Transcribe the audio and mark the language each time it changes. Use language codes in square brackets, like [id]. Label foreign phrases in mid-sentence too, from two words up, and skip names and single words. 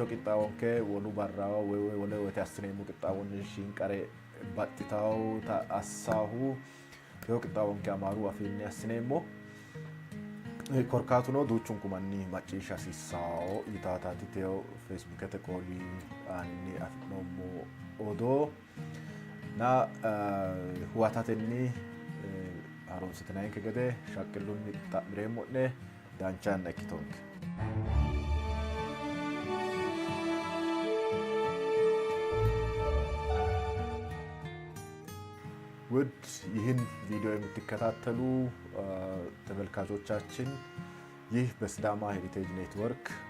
[sid] qixxaawoon ke wolu barraawa wole wote assineemmo qixxaawoon shinqare baxxitaw ta assaahu yo qixxaawoon ke amaaru afiinni assineemmo korkaatuno duuchun kumanni macciisha sissao yitaataati teo Facebook ete qooli anni afinoommo odoo na huwatatenni haroonsitinaayinke gede shaqqillunni xa'mireemmo'ne danchaan ekkitonke [am] ውድ ይህን ቪዲዮ የምትከታተሉ ተመልካቾቻችን ይህ በሲዳማ ሄሪቴጅ ኔትወርክ